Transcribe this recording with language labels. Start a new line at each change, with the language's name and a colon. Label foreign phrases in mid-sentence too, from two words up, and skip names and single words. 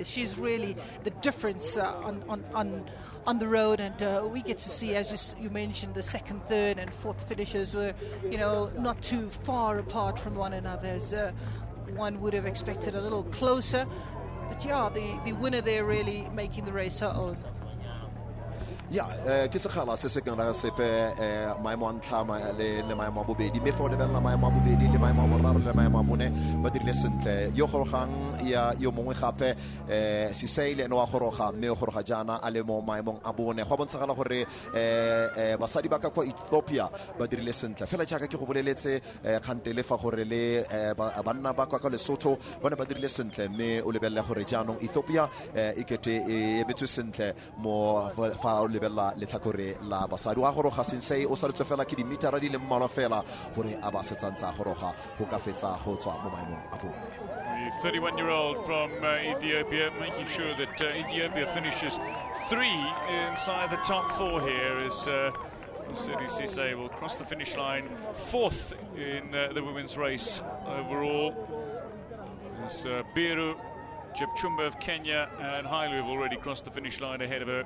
English: She's really the difference on the road, and we get to see, as you mentioned, the second, third and fourth finishers were, not too far apart from one another, as one would have expected a little closer. But yeah, the winner there really making the race her own.
Tswana: ya ke sekgala se se kana sepe maemo a ntlha le maemo a bobedi mme fa o lebelela maemo a bobedi le maemo a boraro le maemo a bone ba dirile sentle yo gorogang ya yo mongwe gape Sisaile ene wa goroga mme o goroga jana a le mo maemong a bone go bontshagala gore basadi ba ka kwa Ethiopia ba dirile sentle fela jaaka ke go boleletse kgantele fa gore le banna ba kwa Lesotho bone ba dirile sentle mme o lebelle gore jaanong Ethiopia e kete e betswe sentle mo fa lebella letlhakore la basadi wa goroga Sensei o saletse fela ke dimetara di le mmalwa fela gore a ba setsantsa goroga go ka fetsa go tswa mo maemong a bone.
English: The 31-year-old from Ethiopia, making sure that Ethiopia finishes 3 inside the top 4 here as SABC will cross the finish line 4th in the women's race overall. As Biru, Kemboi of Kenya and Hailu have already crossed the finish line ahead of her.